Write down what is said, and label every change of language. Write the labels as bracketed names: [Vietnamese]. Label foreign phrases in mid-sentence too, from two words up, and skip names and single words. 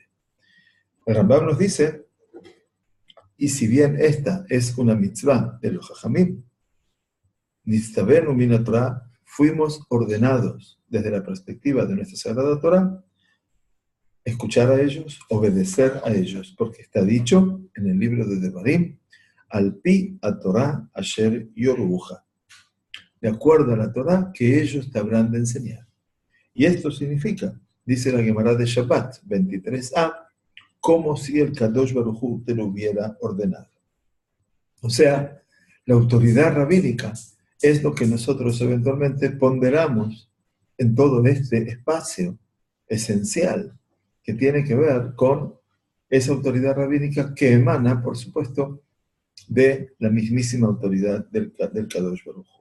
[Spanish] El Rambam nos dice, y si bien esta es una mitzvah de los Jajamim, [Hebrew] נצטווינו מן התורה, [Spanish] fuimos ordenados desde la perspectiva de nuestra Sagrada Torah, escuchar a ellos, obedecer a ellos, porque está dicho en el libro de Devarim, [Hebrew] על פי התורה אשר יורוך, [Spanish] de acuerdo a la Torah que ellos te habrán de enseñar. Y esto significa, dice la Gemara de Shabbat 23a, como si el Kadosh Baruj Hu te lo hubiera ordenado. O sea, la autoridad rabínica es lo que nosotros eventualmente ponderamos en todo este espacio esencial que tiene que ver con esa autoridad rabínica que emana, por supuesto, de la mismísima autoridad del Kadosh Baruj Hu.